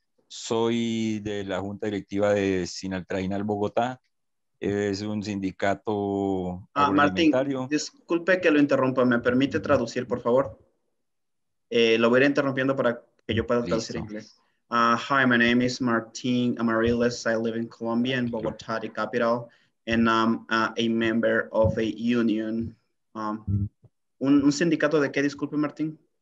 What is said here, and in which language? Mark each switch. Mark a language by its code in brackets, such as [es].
[es] Soy de la Junta Directiva de Sinaltrainal Bogotá. Es un sindicato agroalimentario. Martín, disculpe que lo interrumpa. ¿Me permite traducir, por favor? Lo voy a ir interrumpiendo para que yo pueda traducir en inglés. [en] Hi, my name is Martin Amariles. I live in Colombia, in Bogotá, the capital, and I'm a member of a union. [es] ¿Un sindicato de qué, disculpe, Martín?